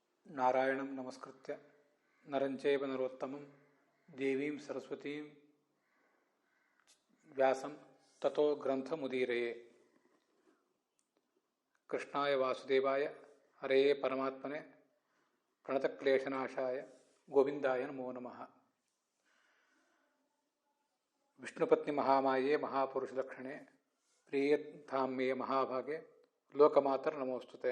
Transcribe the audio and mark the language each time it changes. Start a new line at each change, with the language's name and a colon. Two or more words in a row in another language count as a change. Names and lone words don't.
Sanskrit: ನಾರಾಯಣಂ ನಮಸ್ಕೃತ್ಯ ನರಂಚೈವ ನರೋತ್ತಮಂ ದೇವೀಂ ಸರಸ್ವತೀಂ ವ್ಯಾಸಂ ತಥೋ ಗ್ರಂಥಮುದೀರಯೇ. ಕೃಷ್ಣಾಯ ವಾಸುದೇವಾಯ ಹರೆಯೇ ಪರಮಾತ್ಮನೆ ಪ್ರಣತಕ್ಲೇಶನಾಶಾಯ ಗೋವಿಂದಾಯ ನಮೋ ನಮಃ. ವಿಷ್ಣುಪತ್ನಿ ಮಹಾಮಾಯೇ ಮಹಾಪುರುಷಲಕ್ಷಣೆ ಪ್ರಿಯತಾಂಮೇ ಮಹಾಭಾಗೆ ಲೋಕಮಾತರ್ ನಮೋಸ್ತುತೆ.